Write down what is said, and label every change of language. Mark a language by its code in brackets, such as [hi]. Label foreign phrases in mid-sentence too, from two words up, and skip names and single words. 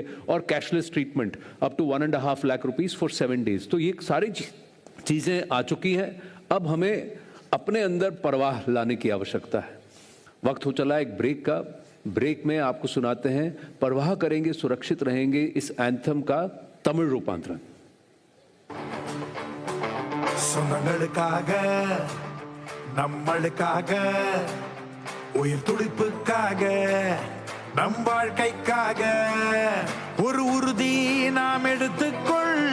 [en] और cashless treatment up to 1.5 lakh rupees for 7 days. [hi] तो ये सारी चीज़ें आ चुकी हैं। अब हमें अपने अंदर परवाह लाने की आवश्यकता है। वक्त हो चला एक ब्रेक का। ब्रेक में आपको सुनाते हैं परवाह करेंगे सुरक्षित रहेंगे इस एंथम का तमिल रूपांतरण। [ta] சொந்தங்களுக்காக நம்மளுக்காக உயிர் துடிப்புக்காக நம் வாழ்க்கைக்காக ஒரு உறுதி நாம் எடுத்துக்கொள்